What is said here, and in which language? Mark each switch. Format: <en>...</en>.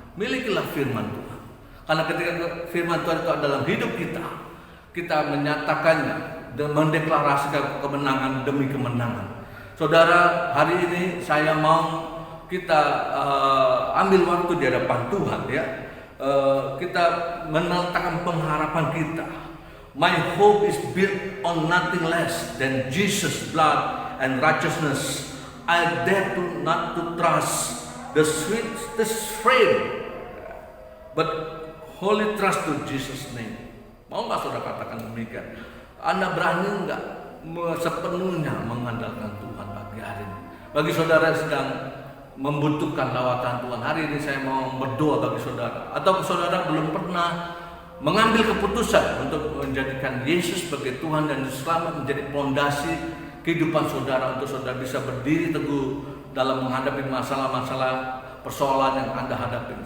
<id>Milikilah firman Tuhan. Karena ketika firman Tuhan itu dalam hidup kita, kita menyatakannya dan mendeklarasikan kemenangan demi kemenangan. Saudara, hari ini saya mau kita ambil waktu di hadapan Tuhan ya. Kita meletakkan pengharapan kita.</id> <en>My hope is built on nothing less than Jesus' blood and righteousness. I dare not to trust the sweetest frame, but wholly trust to Jesus' name.</en> <id>Mau nggak saudara katakan demikian? Anda berani nggak sepenuhnya mengandalkan Tuhan pagi hari ini? Bagi saudara yang sedang membutuhkan lawatan Tuhan, hari ini saya mau berdoa bagi saudara. Atau saudara belum pernah mengambil keputusan untuk menjadikan Yesus sebagai Tuhan dan Selamat menjadi pondasi kehidupan saudara, untuk saudara bisa berdiri teguh dalam menghadapi masalah-masalah persoalan yang Anda hadapi.</id>